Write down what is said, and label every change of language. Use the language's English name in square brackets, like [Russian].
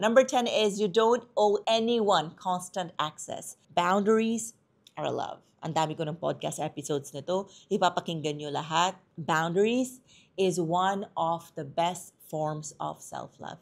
[English] Number 10 is you don't owe anyone constant access. Boundaries are love. [Filipino] Ang dami ko ng podcast episodes nito. Ipapakinggan nyo lahat. [English] Boundaries is one of the best forms of self-love.